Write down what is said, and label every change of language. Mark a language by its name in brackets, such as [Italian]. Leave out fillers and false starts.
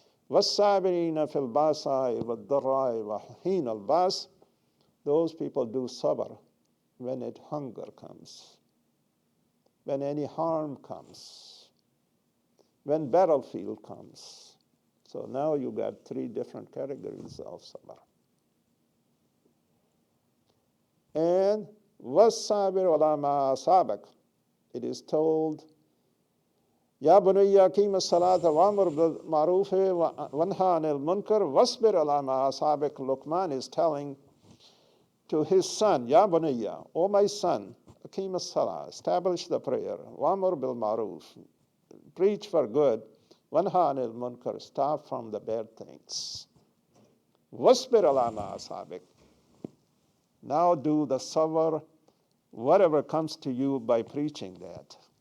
[Arabic] وَالصَّابِرِينَ فِي الْبَاسَاءِ وَالضَّرَّاءِ وَحِينَ الْبَاسِ. [English] Those people do sabr when hunger comes, when any harm comes, when battlefield comes. So now you got three different categories of sabr. [Arabic] And وَالصَّابِرُ عَلَى مَا أَصَابَكَ. [English] It is told, [Arabic] يَا بُنَيَّ أَقِيمِ الصَّلَاةَ وَأْمُرْ بِالْمَعْرُوفِ وَانْهَ عَنِ الْمُنكَرِ وَاصْبِرْ عَلَى مَا أَصَابَكَ. [English] Luqman is telling to his son, [Arabic] Ya Bunayya, [English] O my son, [Arabic] Aqim as-salah, [English] establish the prayer, [Arabic] Wa'mur bil ma'ruf, [English] preach for good, [Arabic] Wanha anil munkar, [English] stop from the bad things. [Arabic] Wasbir ala ma asabik. [English] Now do the sabr, whatever comes to you by preaching that.